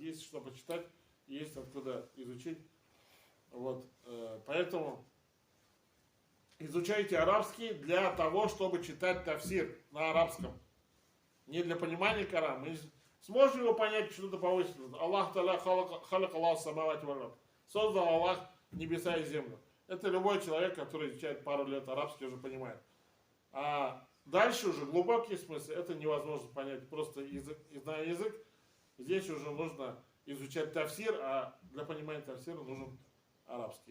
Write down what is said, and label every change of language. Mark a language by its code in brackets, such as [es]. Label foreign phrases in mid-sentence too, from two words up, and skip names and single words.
[ru] Есть что почитать, есть откуда изучить. Вот. Поэтому изучайте арабский для того, чтобы читать тафсир на арабском. Не для понимания Корана. Мы сможем его понять что-то повысить. [ar] الله تعالى خلق الله السماوات وال. [ru] Создал Аллах небеса и землю. Это любой человек, который изучает пару лет арабский, уже понимает. А дальше уже глубокий смысл, это невозможно понять, просто зная язык. Здесь уже нужно изучать тафсир, а для понимания тафсира нужен арабский.